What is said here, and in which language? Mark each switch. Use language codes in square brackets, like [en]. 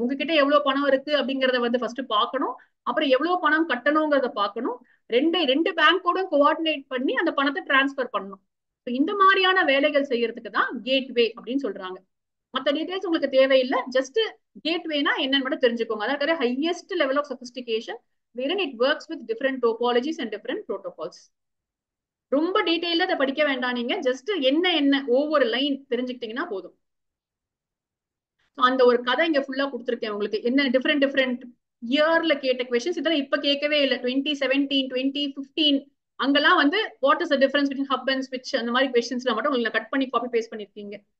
[ta] உங்ககிட்ட எவ்வளவு பணம் இருக்கு அப்படிங்கறத வந்து ஃபர்ஸ்ட் பார்க்கணும். அப்புறம் எவ்வளவு பணம் கட்டணுங்கிறத பார்க்கணும். ரெண்டு பேங்கோட கோஆர்டினேட் பண்ணி அந்த பணத்தை டிரான்ஸ்பர் பண்ணணும். இந்த மாதிரியான வேலைகள் செய்யறதுக்கு தான் கேட்வே அப்படின்னு சொல்றாங்க. மற்ற டீடைல்ஸ் உங்களுக்கு தேவையில்லை. ஜஸ்ட் கேட்வேனா என்னன்னு மட்டும் தெரிஞ்சுக்கோங்க. [en] அதாவது highest level of sophistication wherein it works with different topologies and different protocols. [ta] ரொம்ப டீடைல்ல அதை படிக்க வேண்டாம். நீங்க ஜஸ்ட் என்ன ஒவ்வொரு லைன் தெரிஞ்சுக்கிட்டீங்கன்னா போதும். அந்த ஒரு கதை இங்க ஃபுல்லா கொடுத்துருக்கேன் உங்களுக்கு. என்ன டிஃப்ரெண்ட் இயர்ல கேட்ட கொஸ்டின்ஸ் இதெல்லாம் இப்ப கேட்கவே இல்லை. 2017 2015 அங்கெல்லாம் வந்து [en] what is the difference between hub and ஸ்விட்ச் [ta] அந்த மாதிரி கொஸ்டின்ஸ்ல மட்டும் உங்களுக்கு கட் பண்ணி காப்பி பேஸ்ட் பண்ணிருக்கீங்க.